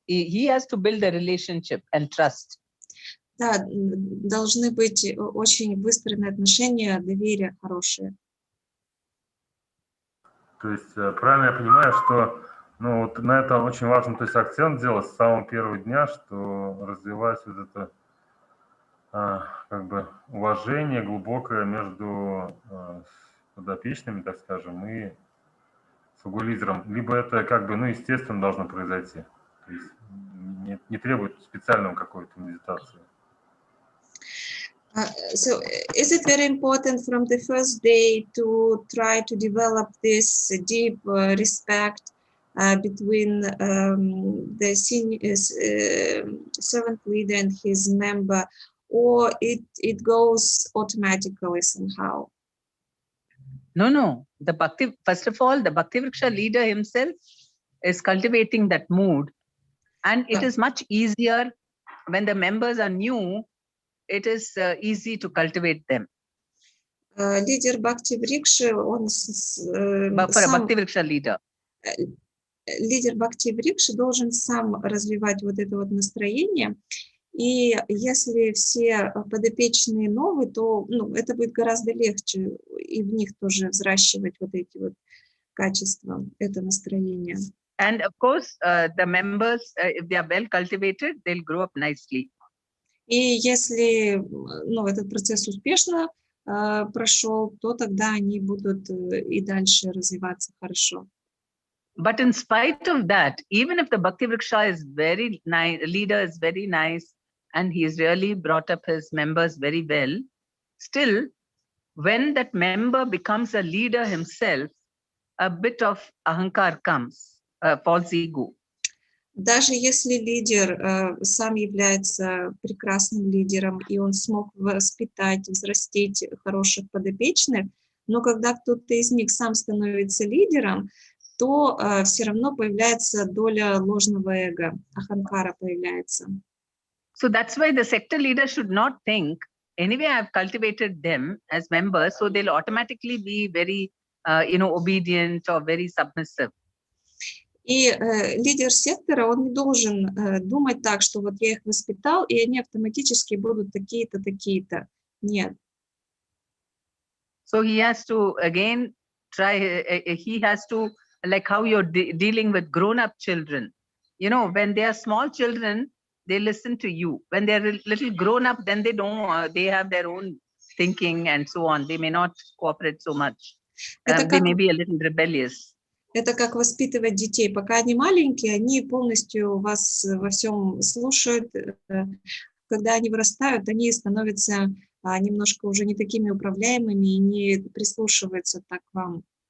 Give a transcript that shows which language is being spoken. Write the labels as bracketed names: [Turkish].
[English] He has to build a relationship and trust. [Russian] Да, должны быть очень выстроены отношения, доверие хорошее. То есть правильно я понимаю, что вот на это очень важно, то есть акцент делать с самого первого дня, что развивать вот это как бы уважение глубокое между подопечными, так скажем, и слугой-лидером. Либо это как бы, естественно, должно произойти. То есть не требует специального какой-то медитации. [English] So is it very important from the first day to try to develop this deep respect between the senior servant leader and his member, or it goes automatically somehow? No. First of all, the Bhakti Vriksha leader himself is cultivating that mood, and it is much easier when the members are new. It is easy to cultivate them. [Russian] Лидер Бхакти Врикши, он [English] Bhakti Vriksha leader. [Russian] Лидер Бхакти Врикши должен сам развивать вот это вот настроение. И если все подопечные новые, то это будет гораздо легче и в них тоже взращивать вот эти вот качества, это настроение. [English] And of course, the members, if they are well cultivated, they'll grow up nicely. [Russian] И если этот процесс успешно прошел, то тогда они будут и дальше развиваться хорошо. [English] But in spite of that, even if the Bhakti Vriksha is very nice, leader is very nice, and he's really brought up his members very well, still, when that member becomes a leader himself, a bit of ahankar comes, false ego. [Russian] Даже если лидер сам является прекрасным лидером, и он смог воспитать, взрастить хороших подопечных, но когда кто-то из них сам становится лидером, то все равно появляется доля ложного эго, аханкара появляется. [English] So that's why the sector leader should not think, anyway, I've cultivated them as members, so they'll automatically be very, obedient or very submissive. [Russian] И лидер сектора, он не должен думать так, что вот я их воспитал, и они автоматически будут такие-то, такие-то. Нет. [English] So he has to, again, he has to, like how you're dealing with grown-up children. When they are small children, they listen to you. When they're a little grown-up, then they don't, they have their own thinking and so on. They may not cooperate so much. They may be a little rebellious. [Russian] Это как воспитывать детей. Пока они маленькие, они полностью вас во всем слушают. Когда они вырастают, они становятся немножко уже не такими управляемыми и не прислушиваются так к вам.